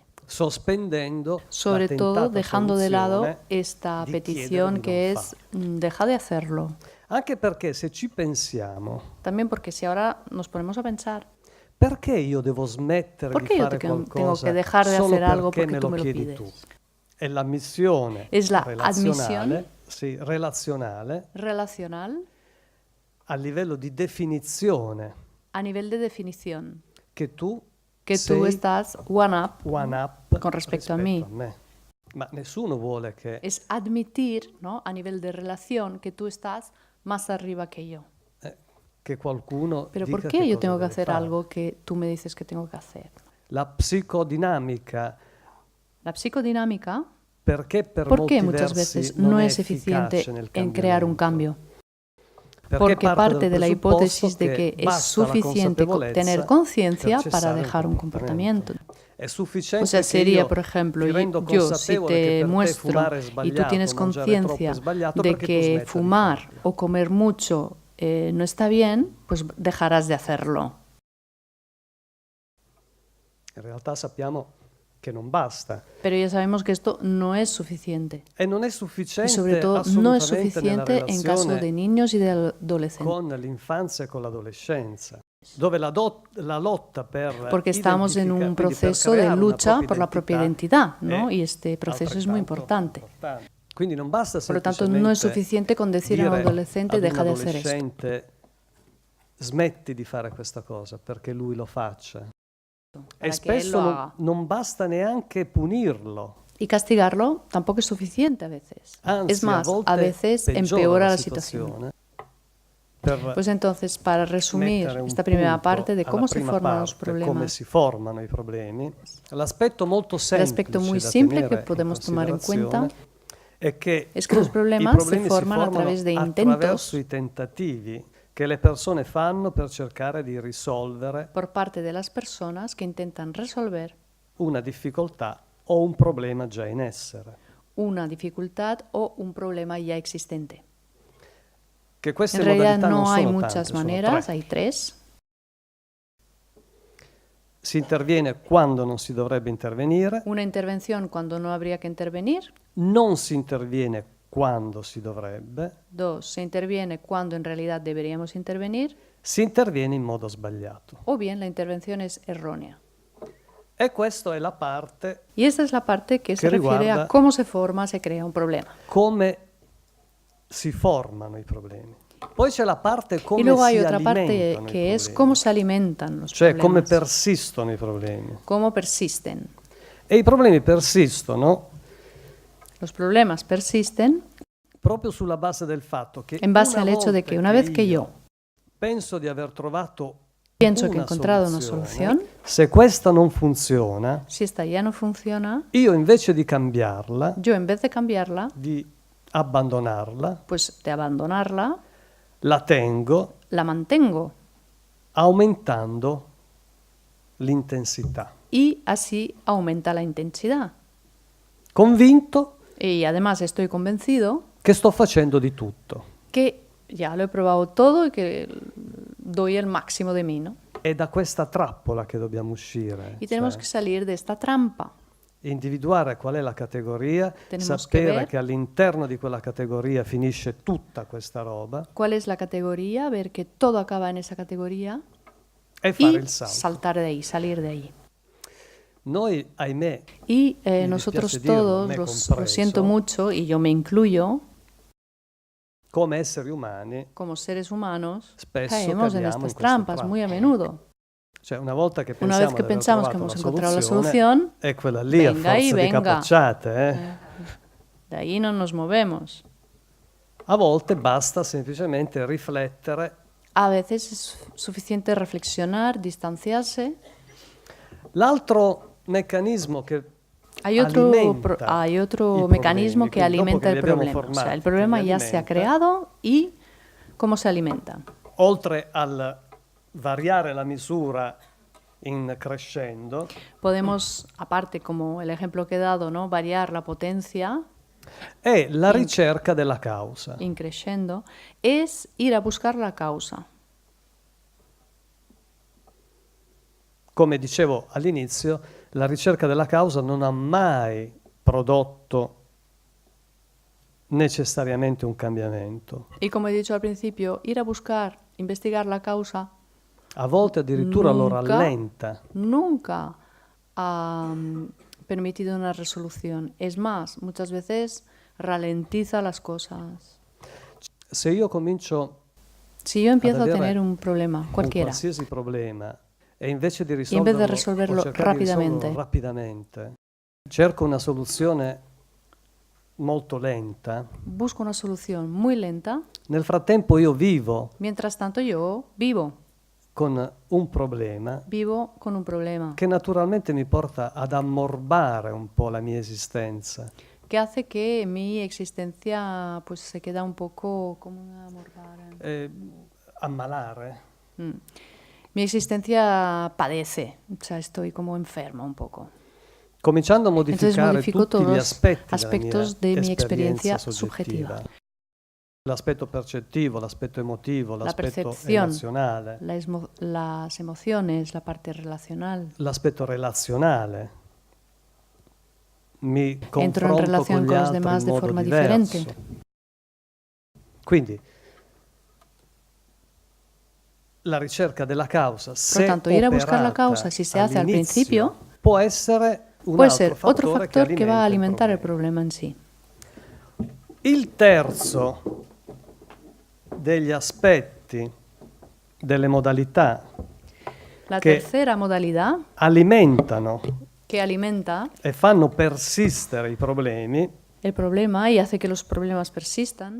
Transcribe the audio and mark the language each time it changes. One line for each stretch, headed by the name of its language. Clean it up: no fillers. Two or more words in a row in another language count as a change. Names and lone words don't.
Italian: Sospendendo
Spanish: Sobre la todo
Italian: tentata
Spanish: dejando de lado
Italian: soluzione
Spanish: esta
Italian: di
Spanish: petición
Italian: chiedere di
Spanish: que
Italian: non
Spanish: es
Italian: farlo.
Spanish: deja de hacerlo.
Italian: Anche perché se ci pensiamo,
Spanish: También porque si ahora nos ponemos a pensar,
Italian: perché io devo smettere
Spanish: ¿por
Italian: di
Spanish: qué yo
Italian: fare
Spanish: tengo
Italian: qualcosa
Spanish: que dejar de
Italian: solo
Spanish: hacer algo
Italian: perché
Spanish: porque tú me lo
Italian: chiedi
Spanish: pides?
Italian: tu? È l'ammissione
Spanish: Es la
Italian: relazionale,
Spanish: admisión
Italian: sì, relazionale
Spanish: relacional
Italian: a livello di definizione
Spanish: a nivel de definición,
Italian: che tu
Spanish: que tú
Italian: sei
Spanish: estás
English: one up one up
Spanish: con respecto a mí.
Italian: me. Ma nessuno vuole che
Spanish: Es admitir, ¿no? A nivel de relación, que tú estás más arriba que yo.
Italian: qualcuno
Spanish: Pero
Italian: dica
Spanish: ¿por qué
Italian: che
Spanish: yo
Italian: cosa
Spanish: tengo que
Italian: deve
Spanish: hacer
Italian: fare.
Spanish: algo que tú me dices que tengo que hacer?
Italian: La psicodinamica,
Spanish: La psicodinámica,
Italian: perché per
Spanish: ¿por
Italian: molti
Spanish: qué muchas
Italian: versi
Spanish: veces
Italian: non
Spanish: no
Italian: è
Spanish: es eficiente
Italian: efficace nel
Spanish: en crear un
Italian: cambiamento?
Spanish: cambio? Porque parte de la hipótesis de que es
Italian: basta la
Spanish: suficiente
Italian: consapevolezza
Spanish: tener conciencia
Italian: per
Spanish: para
Italian: cessare
Spanish: dejar un comportamiento.
Italian: È sufficiente
Spanish: O sea,
Italian: che
Spanish: sería,
Italian: io
Spanish: por ejemplo,
Italian: ti rendo
Spanish: yo si
Italian: consapevole che
Spanish: te
Italian: per te
Spanish: muestro
Italian: fumare è
Spanish: y tú
Italian: sbagliato,
Spanish: tienes
Italian: mangiare troppo è
Spanish: conciencia
Italian: sbagliato,
Spanish: de
Italian: perché tu
Spanish: que
Italian: smetta di
Spanish: fumar
Italian: farlo.
Spanish: o comer mucho no está bien, pues dejarás de hacerlo.
Italian: In realtà sappiamo che non basta
Spanish: Pero ya sabemos que esto no es suficiente.
Italian: e non è
Spanish: Y sufficiente sobre todo no es
Italian: assolutamente nella
Spanish: suficiente en caso de
Italian: relazione
Spanish: niños y de adolescentes.
Italian: con l'infanzia e con l'adolescenza, dove la lotta per
Spanish: Porque estamos en un
Italian: identificare, quindi per
Spanish: proceso de
Italian: creare una
Spanish: lucha por la propia identidad, ¿no?
Italian: è
Spanish: Y este proceso es muy
Italian: altrettanto
Spanish: importante.
Italian: Quindi non basta
Spanish: Por lo tanto, no es
Italian: semplicemente
Spanish: suficiente con decir a un
Italian: dire
Spanish: adolescente
Italian: ad un
Spanish: deja de hacer esto.
Italian: adolescente smetti di fare questa cosa perché lui lo faccia. E
Spanish: Para que él
Italian: spesso
Spanish: lo
Italian: non,
Spanish: haga.
Italian: non basta neanche punirlo.
Spanish: Y castigarlo tampoco es suficiente a veces.
Italian: Anzi,
Spanish: Es más,
Italian: volte
Spanish: a veces
Italian: peggiora
Spanish: empeora la situación.
Italian: situazione. Per
Spanish: Pues entonces, para resumir
Italian: mettere un
Spanish: esta primera
Italian: punto
Spanish: parte de
Italian: alla
Spanish: cómo se
Italian: prima
Spanish: forman los
Italian: parte, come problemas, si formano i problemi, l'aspetto molto
Spanish: el
Italian: semplice
Spanish: aspecto muy
Italian: da
Spanish: simple
Italian: tenere
Spanish: que podemos
Italian: in
Spanish: tomar en cuenta
Italian: considerazione è che
Spanish: es que los
Italian: i
Spanish: problemas se
Italian: problemi si
Spanish: forman a
Italian: formano
Spanish: través de
Italian: attraverso
Spanish: intentos
Italian: i tentativi che le persone fanno per cercare di risolvere
Spanish: por parte de las personas que intentan resolver
Italian: una difficoltà o un problema già in essere.
Spanish: una dificultad o un problema ya existente.
Italian: Che queste
Spanish: En realidad
Italian: modalità non
Spanish: no hay
Italian: sono
Spanish: muchas
Italian: tante, sono
Spanish: maneras,
Italian: tre.
Spanish: hay tres.
Italian: Si interviene quando non si dovrebbe intervenire,
Spanish: Una intervención cuando no habría que intervenir.
Italian: non si interviene quando si dovrebbe,
Spanish: Dos, se interviene cuando en realidad deberíamos intervenir.
Italian: si interviene in modo sbagliato.
Spanish: O bien la intervención es errónea.
Italian: E questa è la parte
Spanish: Y esta es la parte que se Que refiere
Italian: riguarda-
Spanish: a cómo se forma, se crea un problema.
Italian: come si formano i problemi. Poi c'è la parte come
Spanish: Y luego hay
Italian: si
Spanish: otra parte
Italian: alimentano i
Spanish: que es
Italian: problemi,
Spanish: cómo se alimentan los
Italian: cioè come
Spanish: problemas,
Italian: persistono i problemi.
Spanish: cómo persisten.
Italian: E i problemi persistono
Spanish: Los problemas persisten
Italian: proprio sulla base del fatto che
Spanish: en base
Italian: una
Spanish: al hecho de
Italian: volta
Spanish: que una vez que yo
Italian: penso di aver trovato
Spanish: pienso que he
Italian: una
Spanish: encontrado una
Italian: soluzione,
Spanish: solución,
Italian: se questa non funziona,
Spanish: si esta ya no funciona,
Italian: io invece di cambiarla,
Spanish: yo en vez de cambiarla,
Italian: di abbandonarla,
Spanish: pues de abandonarla,
Italian: la tengo
Spanish: la mantengo
Italian: aumentando l'intensità.
Spanish: y así aumenta la intensidad.
Italian: Convinto
Spanish: Y además estoy convencido
Italian: che sto facendo di tutto.
Spanish: que ya lo he probado todo y que doy el máximo de mí, ¿no?
Italian: È da questa trappola che dobbiamo uscire.
Spanish: Y tenemos
Italian: cioè,
Spanish: que salir de esta trampa.
Italian: individuare qual è la categoria,
Spanish: Tenemos
Italian: sapere
Spanish: que ver
Italian: che all'interno di quella categoria finisce tutta questa roba
Spanish: ¿Cuál es la categoría? Ver que todo acaba en esa categoría
Italian: e fare
Spanish: y
Italian: il salto.
Spanish: saltar de ahí, salir de ahí.
Italian: Noi, ahimè,
Spanish: Y
Italian: Mi
Spanish: nosotros
Italian: dispiace dirlo,
Spanish: todos, me lo
Italian: compreso,
Spanish: siento mucho, y yo me incluyo,
Italian: come esseri umani,
Spanish: como seres humanos,
Italian: spesso
Spanish: caemos en
Italian: cadiamo in
Spanish: estas
Italian: queste
Spanish: trampas
Italian: trappole.
Spanish: muy a menudo.
Italian: Cioè, una volta che
Spanish: Una
Italian: pensiamo
Spanish: vez que
Italian: di aver
Spanish: pensamos que
Italian: trovato
Spanish: hemos encontrado la
Italian: soluzione,
Spanish: solución,
Italian: è quella lì a
Spanish: venga y
Italian: forza di
Spanish: venga.
Italian: capocciate.
Spanish: De ahí no nos movemos.
Italian: A volte basta semplicemente riflettere.
Spanish: A veces es suficiente reflexionar, distanciarse.
Italian: L'altro meccanismo che
Spanish: Hay otro
Italian: i
Spanish: mecanismo
Italian: problemi,
Spanish: que
Italian: quindi dopo
Spanish: alimenta
Italian: che li
Spanish: el
Italian: abbiamo
Spanish: problema. O sea, el
Italian: formati, che
Spanish: problema
Italian: li
Spanish: ya se ha
Italian: alimenta,
Spanish: creado y cómo se alimenta.
Italian: oltre al variare la misura in crescendo,
Spanish: Podemos, aparte, como el ejemplo que he dado, ¿no? Variar la potencia
Italian: è la in, ricerca della causa. in crescendo,
Spanish: es ir a buscar la causa.
Italian: Come dicevo all'inizio, la ricerca della causa non ha mai prodotto necessariamente un cambiamento.
Spanish: Y como he dicho al principio, ir a buscar, investigar la causa,
Italian: A volte addirittura lo
Spanish: nunca,
Italian: rallenta.
Spanish: nunca ha permitido una resolución. Es más, muchas veces ralentiza las cosas.
Italian: Se io comincio
Spanish: Si yo empiezo a
Italian: avere
Spanish: tener un problema,
Italian: un
Spanish: cualquiera,
Italian: qualsiasi problema e invece di
Spanish: y en vez de
Italian: risolverlo o
Spanish: resolverlo
Italian: cercare di risolverlo
Spanish: rápidamente,
Italian: rapidamente, cerco una soluzione molto lenta,
Spanish: busco una solución muy lenta,
Italian: nel frattempo io vivo
Spanish: mientras tanto yo vivo
Italian: con un problema
Spanish: con un problema
Italian: che naturalmente mi porta ad ammorbare un po' la mia esistenza.
Spanish: que hace que mi existencia pues se queda un poco como una morbar.
Italian: Ammalare.
Spanish: Mi existencia padece, o sea, estoy como enferma un poco.
Italian: Cominciando a
Spanish: Entonces
Italian: modificare
Spanish: modifico
Italian: tutti
Spanish: todos
Italian: gli
Spanish: los
Italian: aspetti
Spanish: aspectos
Italian: della
Spanish: de mi
Italian: mia
Spanish: experiencia
Italian: esperienza
Spanish: subjetiva.
Italian: soggettiva. L'aspetto percettivo, l'aspetto emotivo,
Spanish: La
Italian: l'aspetto
Spanish: percepción,
Italian: emozionale,
Spanish: las emociones, la parte relacional.
Italian: l'aspetto relazionale. Mi
Spanish: Entro en
Italian: confronto
Spanish: relación
Italian: con gli
Spanish: con los
Italian: altri
Spanish: demás
Italian: in
Spanish: de
Italian: modo
Spanish: forma
Italian: diverso.
Spanish: diferente.
Italian: Quindi la ricerca della causa,
Spanish: Por
Italian: se
Spanish: lo tanto, ir a buscar la
Italian: operata
Spanish: causa, si se hace al
Italian: all'inizio,
Spanish: principio,
Italian: può essere un
Spanish: puede
Italian: altro
Spanish: ser otro
Italian: fattore
Spanish: factor que va a
Italian: alimenta
Spanish: alimentar el
Italian: problema.
Spanish: problema en sí.
Italian: Il terzo degli aspetti, delle modalità
Spanish: La
Italian: che
Spanish: tercera modalidad
Italian: alimentano
Spanish: que alimenta
Italian: e fanno persistere i problemi
Spanish: el problema y hace que los problemas persistan